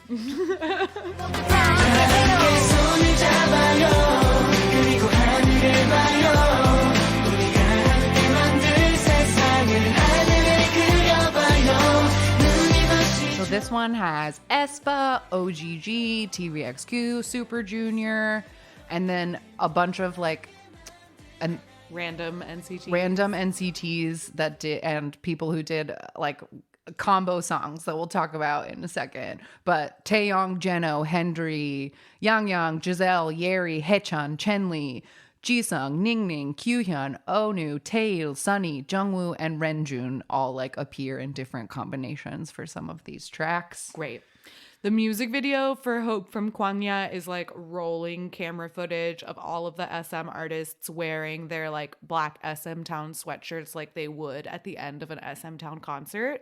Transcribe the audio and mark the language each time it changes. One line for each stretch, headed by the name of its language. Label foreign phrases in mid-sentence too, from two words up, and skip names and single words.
English: So this one has aespa, OGG, TVXQ, Super Junior, and then a bunch of like Random NCT. random NCTs that did, and people who did like combo songs that we'll talk about in a second. But Taeyong, Jeno, Hendry, Yang, Giselle, Yeri, Haechan, Chenli, Jisung, Ningning, Kyuhyun, Onu, Taeil, Sunny, Jungwoo, and Renjun all like appear in different combinations for some of these tracks. Great. The music video for Hope from Kwangya is like rolling camera footage of all of the SM artists wearing their like black SMTOWN sweatshirts like they would at the end of an SMTOWN concert.